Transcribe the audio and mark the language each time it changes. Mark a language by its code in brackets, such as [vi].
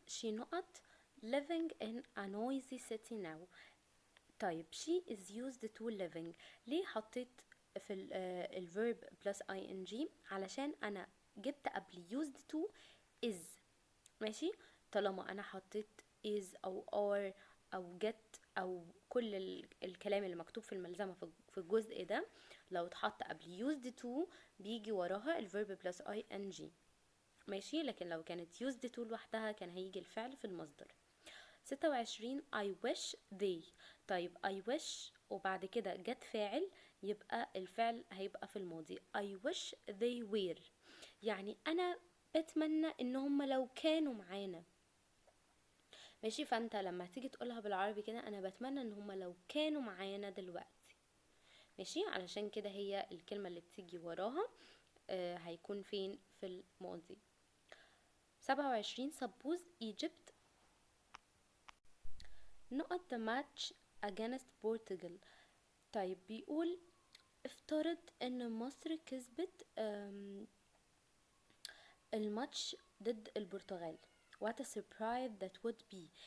[en] she not living in a noisy city now. طيب she is used to living. [ar] ليه حطيت في الverb plus ing؟ علشان انا جبت قبل [en] used to is. [ar] ماشي. طالما انا حطيت is او are او get او كل الكلام اللي مكتوب في الملزمة في الجزء ده، لو اتحط قبل [en] used to [ar] بيجي وراها الverb plus ing. ماشي. لكن لو كانت [en] used to [ar] لوحدها كان هيجي الفعل في المصدر. [en] 26. I wish they. [ar] طيب [en] I wish [ar] وبعد كده جت فاعل، يبقى الفعل هيبقى في الماضي. [en] I wish they were. [ar] يعني انا بتمنى ان هم لو كانوا معانا. ماشي. فانت لما تيجي تقولها بالعربي كده، انا بتمنى ان هم لو كانوا معانا دلوقتي. ماشي. علشان كده هي الكلمة اللي بتيجي وراها هيكون فين؟ في الماضي. 27. [en] suppose Egypt not the match against Portugal. [ar] طيب بيقول افترض ان مصر كسبت الماتش ضد البرتغال. [en] what a surprise that would be.